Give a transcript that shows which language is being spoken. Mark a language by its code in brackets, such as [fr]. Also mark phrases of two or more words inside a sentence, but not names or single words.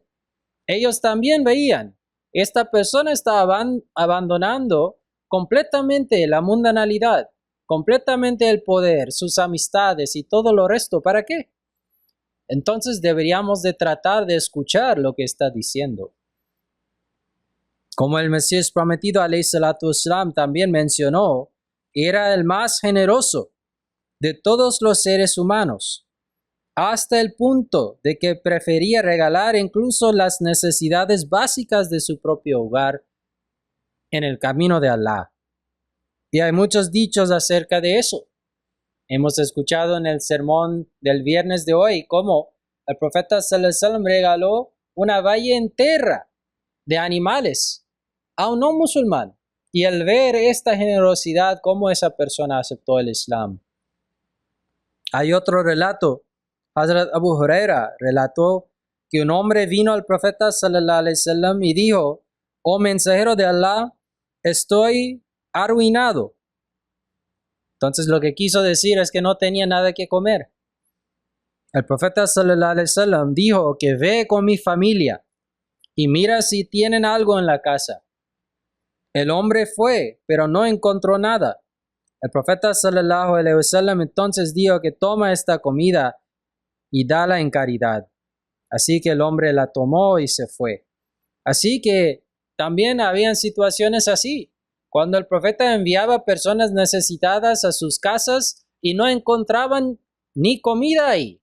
[es] Ellos también veían, esta persona está abandonando completamente la mundanalidad, completamente el poder, sus amistades y todo lo resto. ¿Para qué? Entonces deberíamos de tratar de escuchar lo que está diciendo. Como el Mesías prometido, [ar] عليه الصلاة والسلام, [es] también mencionó, era el más generoso de todos los seres humanos, hasta el punto de que prefería regalar incluso las necesidades básicas de su propio hogar en el camino de Allah. Y hay muchos dichos acerca de eso. Hemos escuchado en el sermón del viernes de hoy cómo el profeta [ar] صلى الله عليه وسلم [es] regaló una valle entera de animales a un no musulmán. Y al ver esta generosidad, cómo esa persona aceptó el Islam. Hay otro relato. Hazrat Abu Huraira relató que un hombre vino al profeta [ar] صلى الله عليه وسلم [es] y dijo: "Oh mensajero de Allah, estoy arruinado". Entonces lo que quiso decir es que no tenía nada que comer. El profeta [ar] صلى الله عليه وسلم [es] dijo que ve con mi familia y mira si tienen algo en la casa. El hombre fue, pero no encontró nada. El profeta [ar] صلى الله عليه وسلم [es] entonces dijo que toma esta comida y dala en caridad. Así que el hombre la tomó y se fue. Así que también habían situaciones así, cuando el profeta enviaba personas necesitadas a sus casas y no encontraban ni comida ahí.